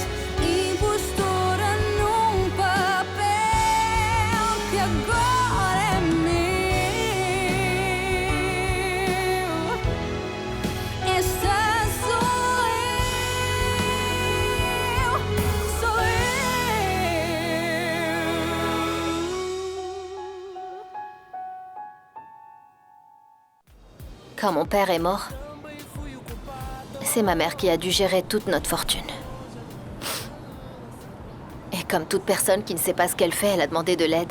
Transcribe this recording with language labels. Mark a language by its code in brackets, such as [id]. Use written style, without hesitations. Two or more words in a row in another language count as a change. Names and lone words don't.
[pt] Impostora num papel que agora é meu. Esta sou eu, sou eu. [fr] Quand mon père est mort, c'est ma mère qui a dû gérer toute notre fortune. Et comme toute personne qui ne sait pas ce qu'elle fait, elle a demandé de l'aide.